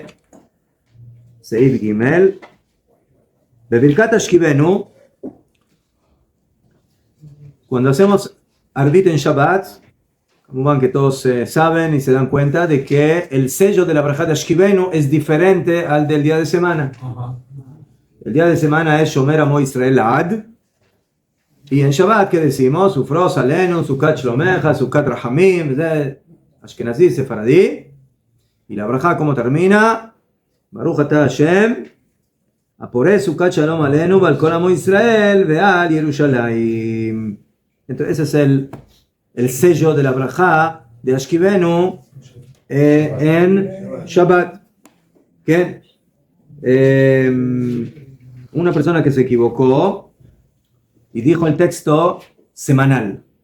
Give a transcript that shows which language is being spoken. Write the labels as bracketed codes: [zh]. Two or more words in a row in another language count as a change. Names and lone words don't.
[he] סעיף גימל, בברכת השכיבנו, [es] cuando hacemos arbit en Shabbat, como van que todos saben y se dan cuenta de que el sello de la braja de Ashkibenu es diferente al del día de semana. El día de semana es [he] שומר עמו ישראל עד, [es] y en Shabbat, ¿qué decimos? [he] ופרוש עלינו סוכת שלומך סוכת רחמים אשכנזי ספרדי. [es] Y la braja, ¿cómo termina? [he] ברוך אתה השם הפורש סוכת שלום עלינו ועל כל עמו ישראל ועל ירושלים. [es] Entonces ese es el sello de la braja de Ashkivenu en Shabbat. ¿Qué? Una persona que se equivocó y dijo el texto semanal.